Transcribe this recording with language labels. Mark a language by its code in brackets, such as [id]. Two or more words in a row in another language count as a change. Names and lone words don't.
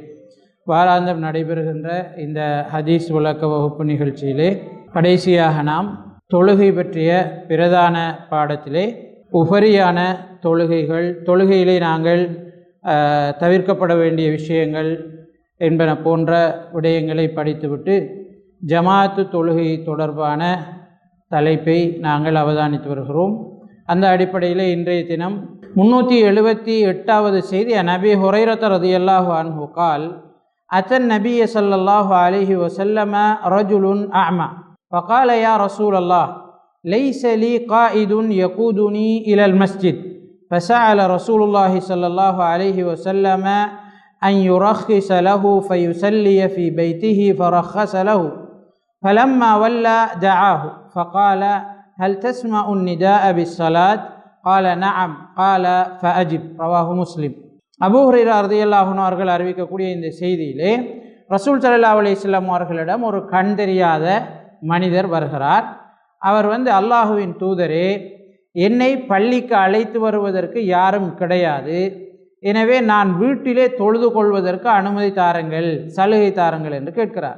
[ta] வாராந்தம் நடைபெறுகின்ற இந்த ஹதீஸ் விளக்க வகுப்பு நிகழ்ச்சியிலே கடைசியாக நாம் தொழுகை பற்றிய பிரதான பாடத்திலே உபரியான தொழுகையிலே நாங்கள் தவிர்க்கப்பட வேண்டிய விஷயங்கள் என்பன போன்ற விடயங்களை படித்துவிட்டு ஜமாஅத்து தொழுகை தொடர்பான தலைப்பை நாங்கள் அவதானித்து வருகிறோம். அந்த அடிப்படையில் இன்றைய தினம் 378வது செய்தி நபி ஹுரைரத [ar] رضي الله عنه قال أتى النبي صلى الله عليه وسلم رجل أعمى فقال يا رسول الله ليس لي قائد يقودني إلى المسجد فسأل رسول الله صلى الله عليه وسلم أن يرخص له فيصلي في بيته فرخص له فلما ولى دعاه فقال هل تسمع النداء بالصلاة قال نعم قال فأجب رواه مسلم. [ta] அபூ ஹுரைரா [ar] رضي الله عنه [ta] அவர்கள் அறிவிக்கக்கூடிய இந்த செய்தியிலே ரசூல் [ar] صلى الله عليه وسلم [ta] அவர்களிடம் ஒரு கண் தெரியாத மனிதர் வருகிறார். அவர் அல்லாஹுவின் தூதரே, என்னை பள்ளிக்கு அழைத்து வருவதற்கு யாரும் கிடையாது, எனவே நான் வீட்டிலே தொழுது கொள்வதற்கு அனுமதி தாருங்கள், சலுகை தாருங்கள் என்று கேட்கிறார்.